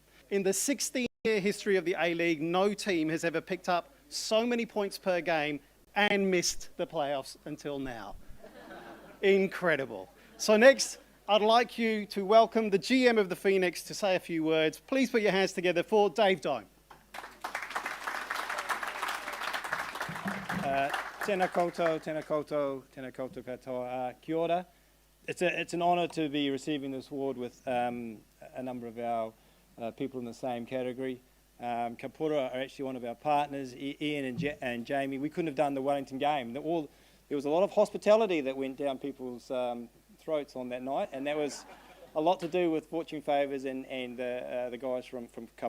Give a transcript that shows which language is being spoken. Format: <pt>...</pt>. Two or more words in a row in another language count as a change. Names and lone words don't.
<en>In the 16-year history of the A-League, no team has ever picked up so many points per game and missed the playoffs until now. Incredible. So next, I'd like you to welcome the GM of the Phoenix to say a few words. Please put your hands together for Dave Dome.</en> <mi>Tēnā koutou, tēnā koutou, tēnā koutou katoa. Kia ora.</mi> <en>It's an honour to be receiving this award with a number of our people in the same category. Kapura are actually one of our partners, Ian and Jamie. We couldn't have done the Wellington game. There was a lot of hospitality that went down people's throats on that night, and that was a lot to do with Fortune Favours and the guys from Kapura.</en>